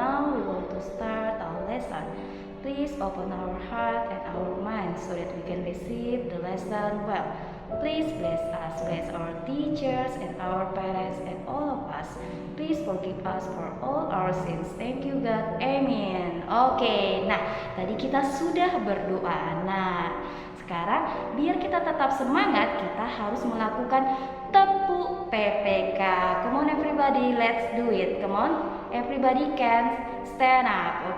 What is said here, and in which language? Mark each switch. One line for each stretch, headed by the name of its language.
English: Now we want to start our lesson. Please open our heart and our mind so that we can receive the lesson well. Please bless us, bless our teachers and our parents and all of us. Please forgive us for all our sins. Thank you God. Amen.
Indonesian: Oke, nah tadi kita sudah berdoa. Nah, sekarang biar kita tetap semangat, kita harus melakukan tepuk PPK.
English: Come on everybody, let's do it. Come on, everybody can stand up.